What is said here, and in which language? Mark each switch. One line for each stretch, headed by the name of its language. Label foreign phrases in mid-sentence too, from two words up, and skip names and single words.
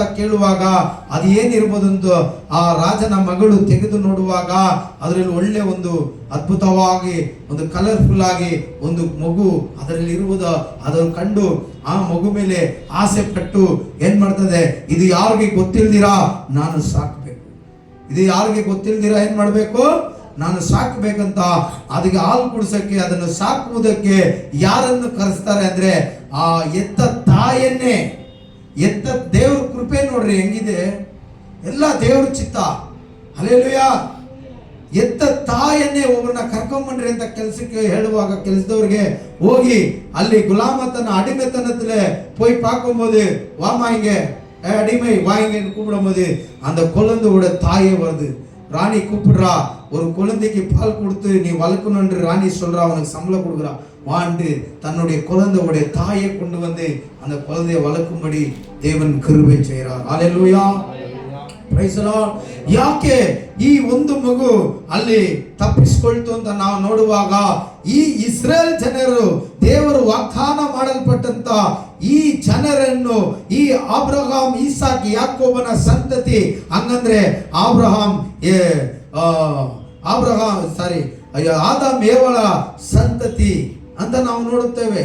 Kannada: ಕೇಳುವಾಗ ಅದು ಏನಿರ್ಬೋದಂತ ಆ ರಾಜನ ಮಗಳು ತೆಗೆದು ನೋಡುವಾಗ ಅದರಲ್ಲಿ ಒಳ್ಳೆ ಒಂದು ಅದ್ಭುತವಾಗಿ ಒಂದು ಕಲರ್ಫುಲ್ ಆಗಿ ಒಂದು ಮಗು ಅದರಲ್ಲಿ ಇರುವುದು ಅದನ್ನು ಕಂಡು ಆ ಮಗು ಮೇಲೆ ಆಸೆ ಪಟ್ಟು ಏನ್ ಮಾಡ್ತದೆ, ಇದು ಯಾರಿಗೆ ಗೊತ್ತಿಲ್ದಿರಾ ನಾನು ಸಾಕ್ಬೇಕು, ಇದು ಯಾರಿಗೆ ಗೊತ್ತಿಲ್ದಿರಾ ಏನ್ ಮಾಡ್ಬೇಕು, ನಾನು ಸಾಕಬೇಕಂತ ಅದಕ್ಕೆ ಹಾಲು ಕುಡಿಸಕ್ಕೆ ಅದನ್ನು ಸಾಕುವುದಕ್ಕೆ ಯಾರನ್ನು ಕರೆಸ್ತಾರೆ ಅಂದ್ರೆ ಆ ಎತ್ತ ತಾಯನ್ನೇ. ಎತ್ತ ದೇವ್ರ ಕೃಪೆ ನೋಡ್ರಿ ಹೆಂಗಿದೆ, ಎಲ್ಲ ದೇವ್ರ ಚಿತ್ತ. ಹಲ್ಲೆಲೂಯಾ. ಎತ್ತ ತಾಯನ್ನೇ ಒಬ್ಬರನ್ನ ಕರ್ಕೊಂಬಂಡ್ರಿ ಅಂತ ಕೆಲಸಕ್ಕೆ ಹೇಳುವಾಗ ಕೆಲಸದವ್ರಿಗೆ ಹೋಗಿ ಅಲ್ಲಿ ಗುಲಾಮತನ ಅಡಿಮೆತನದಲ್ಲೇ
Tamil: போய் பார்க்கும்போது வாமா இங்க அடிமை வாங்கன்னு கூப்பிடும்போது அந்த குழந்தையோட தாயே வருது. ராணி கூப்பிடுறா, ஒரு குழந்தைக்கு பால் கொடுத்து நீ வளர்க்கணும்னு ராணி சொல்றா, அவனுக்கு சம்பளம் கொடுக்குறா. வாண்டு தன்னுடைய குழந்தையோட தாயை கொண்டு வந்து அந்த குழந்தையை வளர்க்கும்படி தேவன் கிருபை செய்கிறார். ஹல்லேலூயா.
English: Praise the Lord.
Kannada: ಯಾಕೆ ಈ ಒಂದು ಮಗು ಅಲ್ಲಿ ತಪ್ಪಿಸಿಕೊಳ್ತು ಅಂತ ನಾವು ನೋಡುವಾಗ ಈ ಇಸ್ರೇಲ್ ಜನರು ದೇವರು ವಾಗ್ದಾನ ಮಾಡಲ್ಪಟ್ಟಂತ ಈ ಜನರನ್ನು ಈ ಅಬ್ರಹಾಂ ಇಸಾಕ್ ಯಾಕೋಬನ ಸಂತತಿ, ಹಂಗಂದ್ರೆ ಆದಾಮ್ ಏವಳ ಸಂತತಿ ಅಂತ ನಾವು ನೋಡುತ್ತೇವೆ.